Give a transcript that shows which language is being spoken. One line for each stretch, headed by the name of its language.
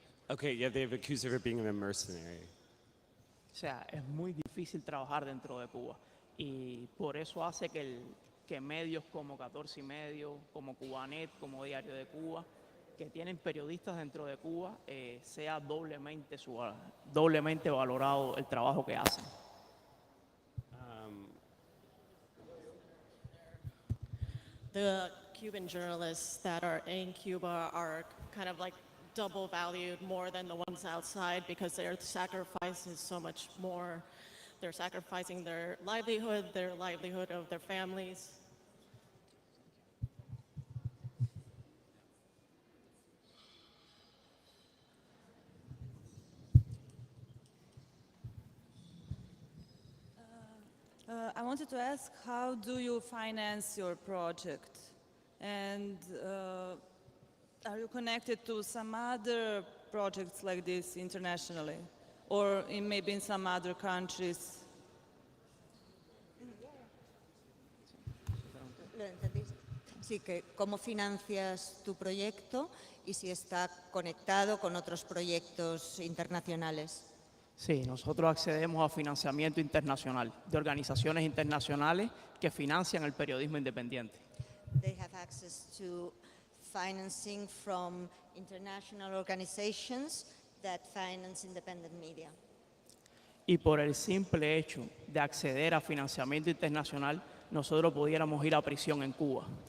English: Okay, yeah, they've accused her of being a mercenary.
Spanish: O sea, es muy difícil trabajar dentro de Cuba y por eso hace que medios como 14 y medio, como Cubanet, como Diario de Cuba, que tienen periodistas dentro de Cuba, sea doblemente valorado el trabajo que hacen.
English: The Cuban journalists that are in Cuba are kind of like double valued more than the ones outside because their sacrifice is so much more. They're sacrificing their livelihood of their families. I wanted to ask, how do you finance your project? And are you connected to some other projects like this internationally? Or maybe in some other countries?
Spanish: ¿Lo entendiste? Sí, que cómo financias tu proyecto y si está conectado con otros proyectos internacionales. Sí, nosotros accedemos a financiamiento internacional de organizaciones internacionales que financian el periodismo independiente.
English: They have access to financing from international organizations that finance independent media.
Spanish: Y por el simple hecho de acceder a financiamiento internacional, nosotros pudiéramos ir a prisión en Cuba.